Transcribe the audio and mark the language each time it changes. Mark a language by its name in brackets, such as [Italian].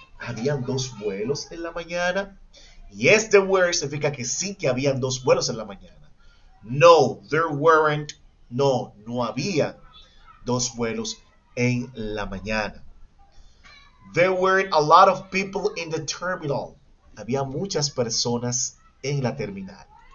[Spanish] ¿Habían 2 vuelos en la mañana? [English] Yes, there were [Spanish] significa que sí que habían 2 vuelos en la mañana. [English] No, there weren't. [Spanish] No, no había 2 vuelos en la mañana. [English] There were a lot of people in the terminal. [Spanish] Había muchas personas en la terminal.